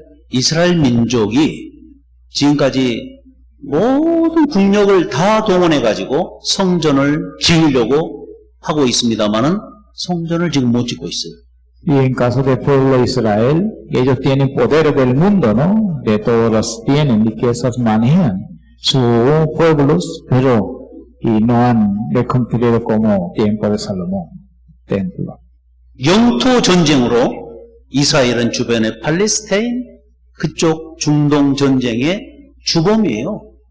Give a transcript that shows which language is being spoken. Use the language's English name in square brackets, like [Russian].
[Korean] 이스라엘 민족이 지금까지 모든 국력을 다 동원해가지고 성전을 지으려고 하고 있습니다만은 성전을 지금 못 짓고 있어요. [Spanish] Y en caso del pueblo de Israel, ellos tienen poder del mundo, ¿no? De todos los tienen riquezas, manejan sus pueblos, pero y no han reconstruido como tiempo de Salomón templo. [Korean] 영토 전쟁으로 이스라엘은 주변의 팔레스타인, 그쪽 중동 전쟁의 주범이에요.